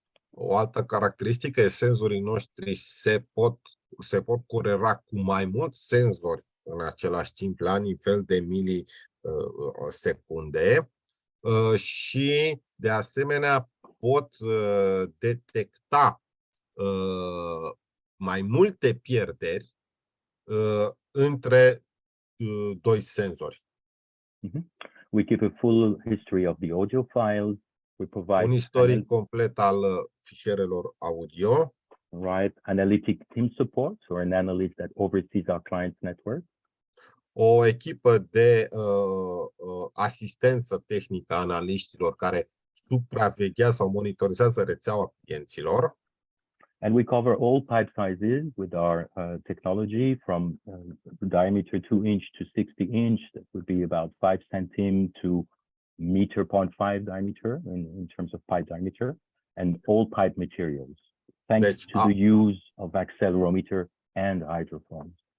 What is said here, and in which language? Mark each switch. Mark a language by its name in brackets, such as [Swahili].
[Romanian] O altă caracteristică e senzorii noștri se pot corela cu mai mulți senzori în același timp la nivel de milisecunde și de asemenea pot detecta mai multe pierderi între doi senzori. [English] We give a full history of the audio files. We provide [Romanian] un istoric complet al fișierelor audio. [English] Right, analytic team support, or an analyst that oversees our client's network. [Romanian] O echipă de asistență tehnică a analiștilor care supraveghează sau monitorizează rețeaua clienților. [English] And we cover all pipe sizes with our technology, from diameter 2 inch to 60 inch. That would be about 5 cm to 1.5 meter diameter in terms of pipe diameter. and all pipe materials, thanks to the use of accelerometer and hydrophones.